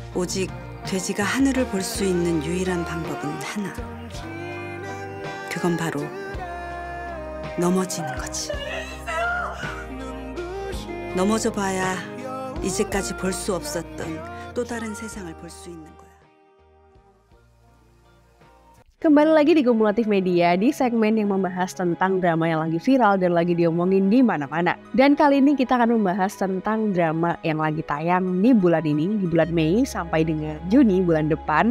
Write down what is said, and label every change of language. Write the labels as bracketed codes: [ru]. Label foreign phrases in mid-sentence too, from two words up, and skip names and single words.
[ko] 오직 돼지가 하늘을 볼 수 있는 유일한 방법은 하나. 그건 바로 넘어지는 거지. 넘어져 봐야 이제까지 볼 수 없었던 또 다른 세상을 볼 수 있는 거야. [id] Kembali lagi di Kumulatif Media di segmen yang membahas tentang drama yang lagi viral dan lagi diomongin di mana-mana. Dan kali ini kita akan membahas tentang drama yang lagi tayang di bulan ini, di bulan Mei sampai dengan Juni bulan depan.